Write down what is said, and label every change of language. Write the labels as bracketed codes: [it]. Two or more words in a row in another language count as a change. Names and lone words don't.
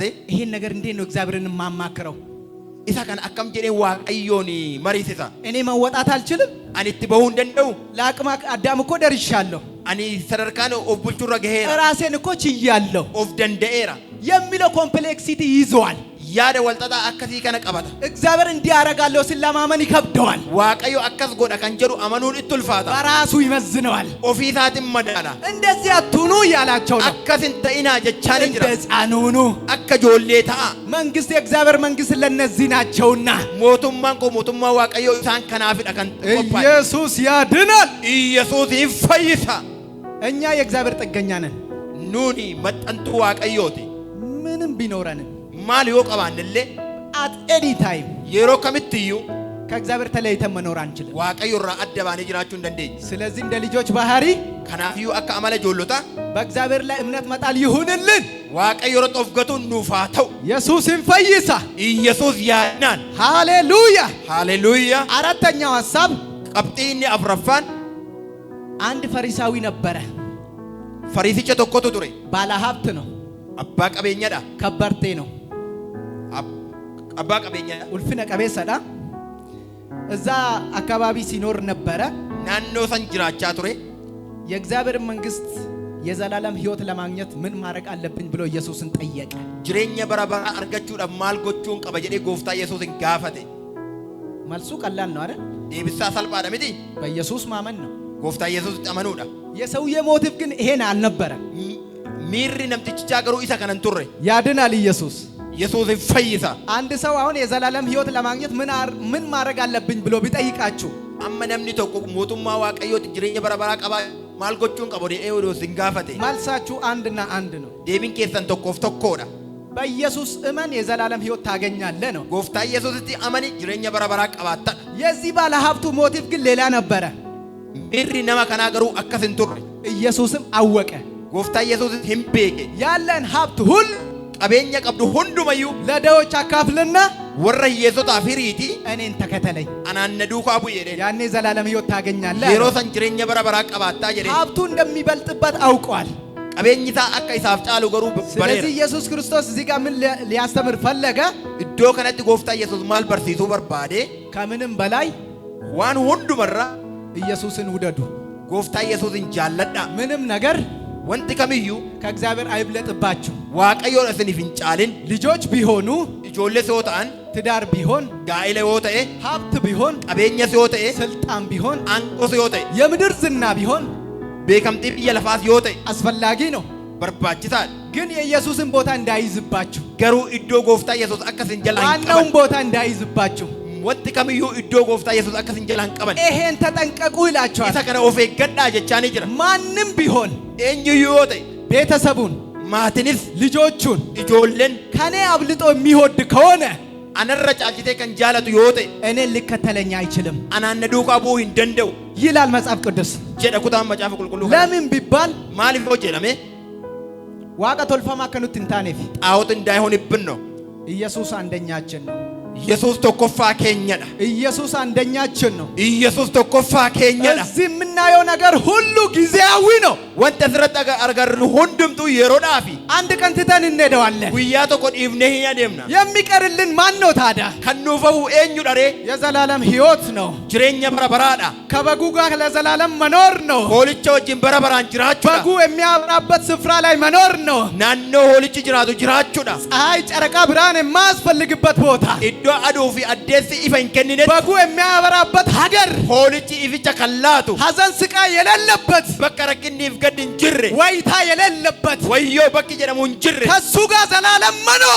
[am] ይሄን ነገር እንዴት ነው እግዚአብሔርን ማማክረው? [om] isa kana akkam jedhee waaqayyoon mariisisa. [am] እኔ መወጣት አልችልም። [om] ani itti bahuu hin danda'u. [am] ለአቅመ አዳም እኮ ደርሻለሁ። [om] ani sadarkaan of bulchuurra gaheera. [am] ራሴን እኮ ችያለሁ [om] of danda'eera. [am] የሚለው ኮምፕሌክሲቲ ይዟል። [om] yaada walxaxaa akkasii kana qabata. [am] እግዚአብሔር እንዲያረጋለው ሲለማመን ይከብደዋል። [om] waaqayyo akkas godha kan jedhu amanuun itti ulfaata. [am] በራሱ ይመዝነዋል። [om] ofii isaatiin madaala. [am] እንደዚህ አትሁኑ እያላቸው ነው። [om] akkas hin ta'inaa jechaanii [am] እንደ [om] jira. [am] ሕፃን ሁኑ። [om] akka ijoollee ta'a. [am] መንግስት የእግዚአብሔር መንግስት ለነዚህ ናቸውና [om] mootummaan koo mootummaa waaqayyoo isaan kanaafidha kan qophaa'e. [am] ኢየሱስ ያድናል። [om] Iyyasuus hin fayyisa. [am] እኛ የእግዚአብሔር ጥገኛ ነን። [om] nuuni maxxantuu waaqayyooti. [am] ምንም ቢኖረንም [om] maal yoo qabaannillee [en] at any time [om] yeroo kamittiyyuu [am] ከእግዚአብሔር ተለይተን መኖር አንችልም። [om] waaqayyo irraa adda baanee jiraachuu hin dandeenye. [am] ስለዚህ እንደ ልጆች ባህሪ [om] kanaafiyyuu akka amala ijoollota [am] በእግዚአብሔር ላይ እምነት መጣል ይሁንልን። [om] waaqayyo irratti of gatuun nuuf haa ta'u. [am] ኢየሱስን ፈይሳ። [om] Iyyasuus yaadnaan. [am] ሃሌሉያ። [om] Haalleluuyaa. [am] አራተኛው ሐሳብ [om] qabxii inni afuraffaan [am] አንድ ፈሪሳዊ ነበረ። [om] fariisicha tokkotu ture. [am] ባለ ሀብት ነው። [om] abbaa qabeenyadha. [am] ከበርቴ ነው። [om] abbaa qabeenyadha. [am] ኡልፍነ ቀቤሰዳ እዛ አካባቢ ሲኖር ነበረ። [om] naannoo san jiraachaa ture. [am] የእግዚአብሔር መንግስት የዘላለም ሕይወት ለማግኘት ምን ማድረግ አለብኝ ብሎ ኢየሱስን ጠየቀ። [om] jireenya bara baraa argachuudhaaf maal gochuun qaba jedhee gooftaa Yesuusin gaafate. [am] መልሱ ቀላል ነው አይደል? [om] deebisaa salphaadha miti. [am] በኢየሱስ ማመን ነው። [om] gooftaa Yesuusitti amanuudha. [am] የሰውዬ ሞቲቭ ግን ይሄን አልነበረም። [om] miirri namtichaa garuu isa kanan turre. [am] ያድናል ኢየሱስ። [om] Yesuus hin fayyisa. [am] አንድ ሰው አሁን የዘላለም ሕይወት ለማግኘት ምን ማድረግ አለብኝ ብሎ ቢጠይቃችሁ [om] amma namni tokko mootummaa waaqayyooti jireenya bara baraa qabaa maal gochuun qabu jedhee odoo sin gaafate. [am] መልሳችሁ አንድና አንድ ነው። [om] deebiin keessan tokkoof tokkoodha. [am] በኢየሱስ እመን የዘላለም ሕይወት ታገኛለህ ነው። [om] gooftaa Yesuusitti amani jireenya bara baraa qabaatta. [am] የዚህ ባለ ሀብቱ ሞቲቭ ግን ሌላ ነበረ። [om] miirri nama kanaa garuu akkas hin turre. [am] ኢየሱስም አወቀ። [om] gooftaa Yesuusis hin beeke. [am] ያለን ሀብት ሁሉ [om] qabeenya qabdu hundumayyuu [am] ለድሆች አካፍልና [om] warra hiyyeessotaa firiiti [am] እኔን ተከተለኝ [om] anaan na duukaa bu'i jedheen [am] ያኔ ዘላለም ሕይወት ታገኛለህ [om] yeroo san jireenya bara baraa qabaattaa jedheen [am] ሀብቱ እንደሚበልጥበት አውቋል [om] qabeenyi isaa akka isaaf caalu garuu [am] ስለዚህ [om] bareera [am] ኢየሱስ ክርስቶስ እዚህ ጋር ምን ሊያስተምር ፈለገ [om] iddoo kanatti gooftaa Yesuus maal barsiisuu barbaade [am] ከምንም በላይ [om] waan hundumarra [am] ኢየሱስን ውደዱ [om] gooftaa Yesuusin jaalladha [am] ምንም ነገር [om] wanti kamiyyuu [am] ከእግዚአብሔር አይብለጥባችሁ [om] waaqayyoon isiniif hin caalin [am] ልጆች ቢሆኑ [om] ijoolles yoo ta'an [am] ትዳር ቢሆን [om] gaa'ela yoo ta'e [am] ሀብት ቢሆን [om] qabeenyas yoo ta'e [am] ስልጣን ቢሆን [om] aangoos yoo ta'e [am] የምድር ዝና ቢሆን [om] beekamtii biyya lafaas yoo ta'e [am] አስፈላጊ ነው [om] barbaachisaadha [am] ግን የኢየሱስን ቦታ እንዳይዝባችሁ [om] garuu iddoo gooftaa Yesuus akka isin jalaa hin [am] ዋናውን [om] qaban [am] ቦታ እንዳይዝባችሁ [om] wanti kamiyyuu iddoo gooftaa Yesuus akka isin jalaa hin qaban [am] ይሄን ተጠንቀቁ ይላችኋል [om] isa kana of eeggadhaa jechaanii jira [am] ማንም ቢሆን [om] eenyuyyuu yoo ta'e [am] ቤተሰቡን [om] maatinis [am] ልጆቹን [om] ijoolleen [am] ከኔ አብልጦ የሚወድ ከሆነ [om] anarra caalchitee kan jaalatu yoo ta'e [am] እኔን ሊከተለኝ አይችልም [om] anaan na duukaa bu'uu hin danda'u [am] ይላል መጽሐፍ ቅዱስ [om] jedha kutaan macaafa qulqulluu [am] ለምን ቢባል [om] maaliif yoo jedhame ዋቀ ቶልፈማ ከኑት እንታኔፍ xaa'ota እንዳይሆን ibn ነው [am] ኢየሱስ አንደኛችን ነው [om] Yesuus tokkoffaa keenyadha [am] ኢየሱስ አንደኛችን ነው [om] Yesuus tokkoffaa keenyadha [am] እዚህ የምናየው ነገር ሁሉ ጊዜያዊ ነው [om] wanta asirratti argarru hundumtuu yeroodhaafi [am] አንድ ቀን ትተን እንሄዳለን [om] guyyaa tokko dhiifnee hin adeemna [am] የሚቀርልን ማን ነው ታዲያ [om] kan nuuf hafu eenyudha ree [am] የዘላለም ሕይወት ነው [om] jireenya bara baraadha [am] ከበጉ ጋር ለዘላለም መኖር ነው [om] hoolicha wajjin bara baraan jiraachuudha [am] በጉ የሚያበራበት ስፍራ ላይ መኖር ነው [om] naannoo hoolichi jiraatu jiraachuudha [am] ፀሐይ ጨረቃ ብርሃን የማያስፈልግበት ቦታ [om] iddoo aduu fi addeessi ifa hin kenninetti [am] በጉ የሚያበራበት ሀገር [om] hoolichi ificha kan laatu [am] ሐዘን ስቃይ የሌለበት [om] bakka rakkinniif gaddi hin jirre [am] ወይታ የሌለበት [om] wayyoo bakki jedhamu hin jirre [am] ከሱ ጋር ዘላለም መኖር